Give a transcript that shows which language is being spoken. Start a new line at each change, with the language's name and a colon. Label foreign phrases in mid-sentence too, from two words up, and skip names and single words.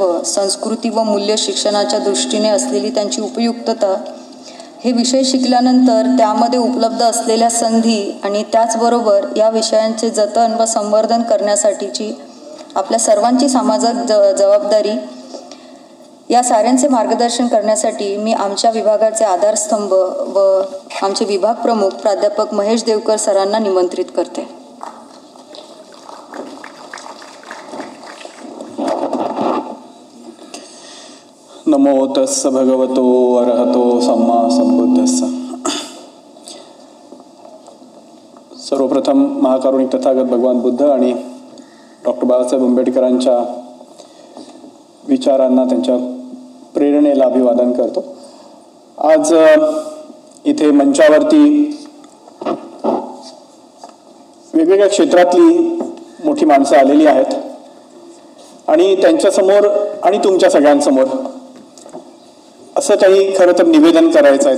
Marathi: संस्कृती व मूल्य शिक्षणाच्या दृष्टीने असलेली त्यांची उपयुक्तता, हे विषय शिकल्यानंतर त्यामध्ये उपलब्ध असलेल्या संधी आणि त्याचबरोबर या विषयांचे जतन व संवर्धन करण्यासाठीची आपल्या सर्वांची सामाजिक जबाबदारी, या साऱ्यांचे मार्गदर्शन करण्यासाठी मी आमच्या विभागाचे आधारस्तंभ व आमचे विभाग प्रमुख प्राध्यापक महेश देवकर सरांना निमंत्रित करते.
Pali: नमो तस्स भगवतो अरहतो सम्मा संबुद्धस्स.
Marathi: सर्वप्रथम महाकारुणिक तथागत भगवान बुद्ध आणि डॉक्टर बाबासाहेब आंबेडकरांच्या विचारांना, त्यांच्या प्रेरणेला अभिवादन करतो. आज इथे मंचावरती वेगवेगळ्या क्षेत्रातली मोठी माणसं आलेली आहेत आणि त्यांच्यासमोर आणि तुमच्या सगळ्यांसमोर असं काही खरं तर निवेदन करायचं आहे.